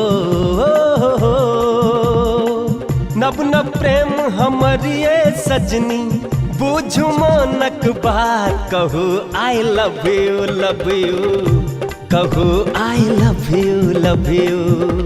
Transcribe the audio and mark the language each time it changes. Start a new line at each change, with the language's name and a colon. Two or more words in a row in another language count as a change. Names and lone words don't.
Maithili: नब नब प्रेम हमरिए सजनी, बूझू मोनक बात कहू
English: I love you love you,
Maithili: कहू
English: I love you love you.